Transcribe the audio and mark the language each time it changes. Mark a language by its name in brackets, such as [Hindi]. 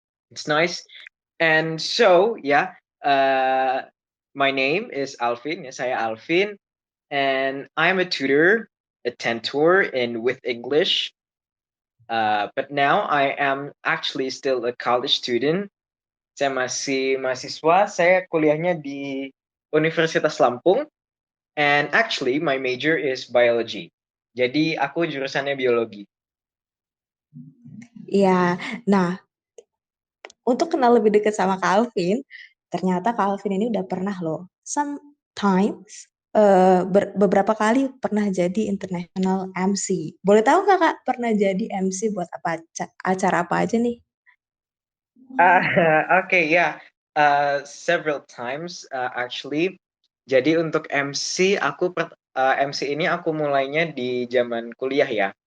[English] It's nice. And so yeah, my name is Alvin. Yes, [Indonesian] saya Alvin, [English] and I'm a tutor, a tentor in with English. But now I am actually still a college student. [Indonesian] Saya masih mahasiswa. Saya kuliahnya di Universitas Lampung. [English] And actually, my major is biology. [Indonesian] Jadi aku jurusannya biologi. Ya, nah untuk kenal lebih dekat sama Calvin, ternyata Calvin ini udah pernah loh, sometimes beberapa kali pernah jadi international MC. Boleh tahu nggak Kak pernah jadi MC buat apa acara apa aja nih? [English] Okay, yeah. Several times actually. [Indonesian] Jadi untuk MC MC ini aku mulainya di zaman kuliah ya.